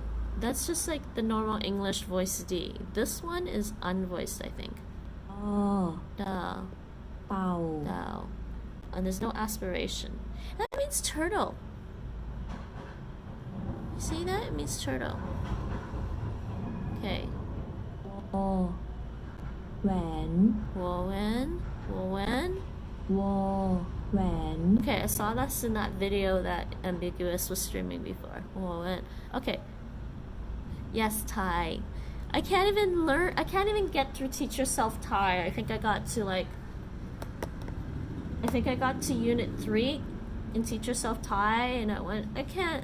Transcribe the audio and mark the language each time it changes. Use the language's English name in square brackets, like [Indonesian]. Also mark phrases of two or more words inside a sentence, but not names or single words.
[English] That's just like the normal English voice D. This one is unvoiced, I think. [Thai] O. Da. Tao. Dao. [English] And there's no aspiration. That means turtle. You see that? It means turtle. Okay. O. Wen. Wowen. Wowen. Wo. Wen. Okay, I saw this in that video that Ambiguous was streaming before. Wowen. Okay. Yes, Thai. I can't even get through Teach Yourself Thai. I think I got to Unit 3 in Teach Yourself Thai, and I went, I can't.